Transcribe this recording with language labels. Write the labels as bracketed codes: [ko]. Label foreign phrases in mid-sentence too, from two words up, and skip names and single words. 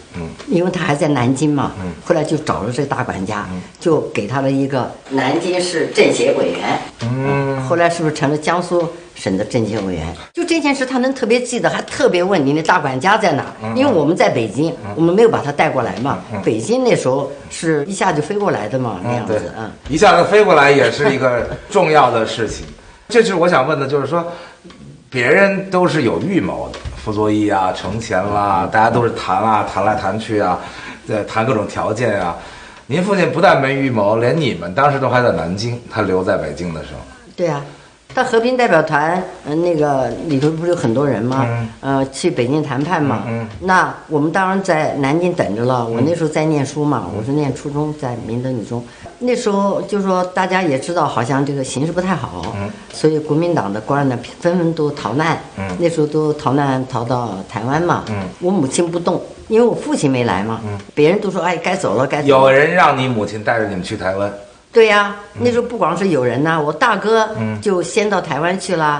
[zh] 因為他還在南京嘛。後來就找了這個大管家，就給他了一個南京市政協委員。後來是不是成了江蘇省的政協委員？就这件事他能特別記得，還特別問你那大管家在哪？因為我們在北京，我們沒有把他帶過來嘛。北京那時候是一下就飛過來的嘛，那樣子。一下子飛過來也是一個重要的事情。這是我想問的，就是說，別人都是有預謀的，傅作義啊、程潛啦，大家都是談來談去啊，談各種條件啊。您父親不但沒預謀，連你們當時都還在南京，他留在北京的時候。對啊。他和平代表团，那個裡頭不是有很多人嗎？去北京談判嘛。那我們當然在南京等着了。我那時候在念書嘛，我是念初中，在明德女中。那時候就說大家也知道，好像這個形勢不太好，所以國民黨的官呢紛紛都逃難。那時候都逃難逃到台灣嘛。我母親不動，因為我父親沒來嘛。別人都說哎該走了該走了。有人讓你母親帶着你們去台灣？對呀，那時候不光是有人吶，我大哥就先到台灣去了。